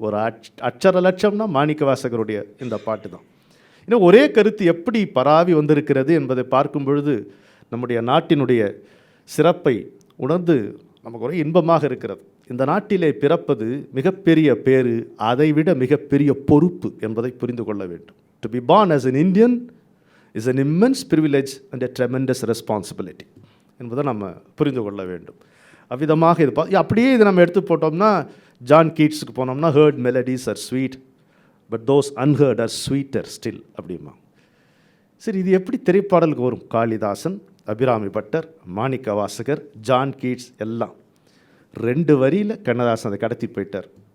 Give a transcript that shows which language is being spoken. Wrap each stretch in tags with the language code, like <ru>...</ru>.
<ta>ஒரு அட்சர லட்சம்னா மாணிக்க வாசகருடைய இந்த பாட்டு தான். இன்னும் ஒரே கருத்து எப்படி பராவி வந்திருக்கிறது என்பதை பார்க்கும் பொழுது நம்முடைய நாட்டினுடைய சிறப்பை உணர்ந்து நமக்கு ஒரு இன்பமாக இருக்கிறது. இந்த நாட்டிலே பிறப்பது மிகப்பெரிய பேறு, அதைவிட மிகப்பெரிய பொறுப்பு என்பதை புரிந்து கொள்ள வேண்டும்.</ta> <en>To be born as an Indian is an immense privilege and a tremendous responsibility</en> <ta>என்பதை நம்ம புரிந்து கொள்ள வேண்டும். அவ்விதமாக இது அப்படியே இது நம்ம எடுத்து போட்டோம்னா, ஜான் கீட்ஸுக்கு போனோம்னா,</ta> <en>heard melodies are sweet but those unheard are sweeter still</en> <ta>அப்படிமா. சரி, இது எப்படி திரைப்பாடலுக்கு வரும்? Kalidasan, Abirami butter, Manikka Vasagar, John Keats எல்லாம் 2 வரியில் கண்ணதாசன் அதை கடத்தி போயிட்டார்.</ta>